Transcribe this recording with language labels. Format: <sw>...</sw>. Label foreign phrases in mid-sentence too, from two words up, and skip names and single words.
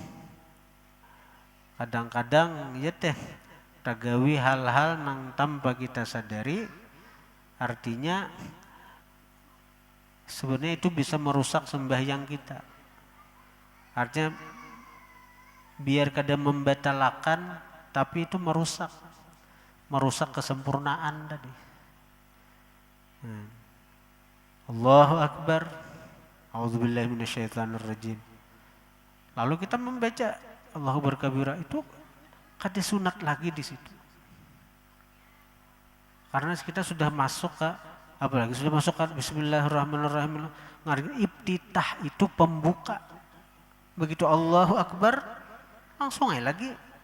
<bjn>kadang-kadang ya teh tagawi hal-hal nang tanpa kita sadari, artinya sebenarnya itu bisa merusak sembahyang kita. Artinya biar kada membatalkan, tapi itu merusak kesempurnaan tadi.</bjn> <ar>الله أكبر. أعوذ بالله من الشيطان الرجيم.</ar> <bjn>Lalu kita membaca</bjn> <ar>الله أكبر كبيرا</ar> <bjn>itu kada sunat lagi di situ. Karena kita sudah masuk ke apalagi sudah masuk ke bismillahirrahmanirrahim. Ngarep iftitah itu pembuka. Begitu</bjn> <ar>الله أكبر</ar> <bjn>langsung aja lagi.</bjn>